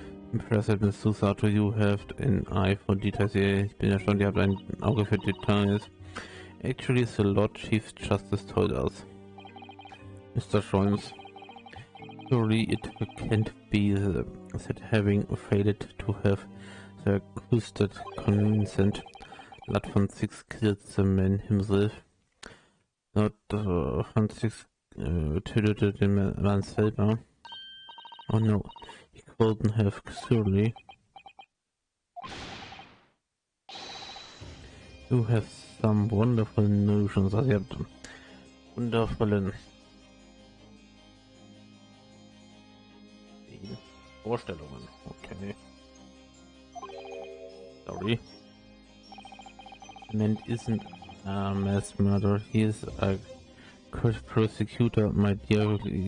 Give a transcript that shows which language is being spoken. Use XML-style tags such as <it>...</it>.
<en>Impressive, Miss Susato, you have an eye for details.</en> <de>Ich bin ja schon, ihr habt ein Auge für Details.</de> <en>Actually, the Lord Chief Justice told us. Mr. Jones, surely it can't be that having failed to have the accused consent, Lord von Six killed the man himself.</en> <de>Lord von Six tötete den Mann selber.</de> <en>Oh no. Couldn't have, surely. You have some wonderful notions.</en> <de>Also ihr habt wundervollen Vorstellungen.</de> <en>Okay. Sorry. The man isn't a mass murderer. He is a prosecutor, my dear.</en>